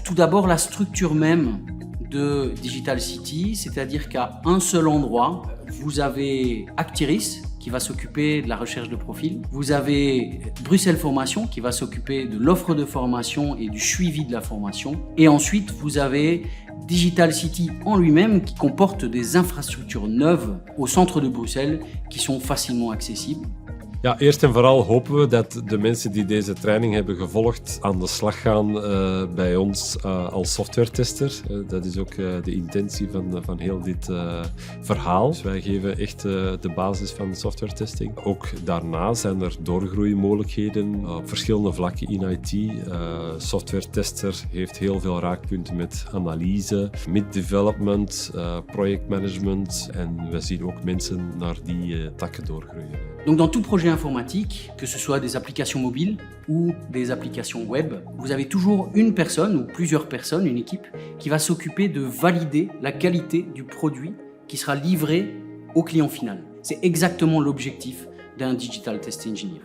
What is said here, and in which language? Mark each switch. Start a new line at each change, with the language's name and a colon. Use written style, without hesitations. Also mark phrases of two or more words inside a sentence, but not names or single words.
French: Tout d'abord, la structure même de Digital City, c'est-à-dire qu'à un seul endroit, vous avez Actiris, qui va s'occuper de la recherche de profils. Vous avez Bruxelles Formation qui va s'occuper de l'offre de formation et du suivi de la formation. Et ensuite, vous avez Digital City en lui-même qui comporte des infrastructures neuves au centre de Bruxelles qui sont facilement accessibles.
Dutch: Ja, eerst en vooral hopen we dat de mensen die deze training hebben gevolgd aan de slag gaan bij ons als softwaretester. Dat is ook de intentie van heel dit verhaal. Dus wij geven echt de basis van de softwaretesting. Ook daarna zijn er doorgroeimogelijkheden op verschillende vlakken in IT. Softwaretester heeft heel veel raakpunten met analyse, mid-development, projectmanagement. En we zien ook mensen naar die takken doorgroeien.
French: Donc dans tout projet informatique, que ce soit des applications mobiles ou des applications web, vous avez toujours une personne ou plusieurs personnes, une équipe, qui va s'occuper de valider la qualité du produit qui sera livré au client final. C'est exactement l'objectif d'un
English: Digital Test Engineer.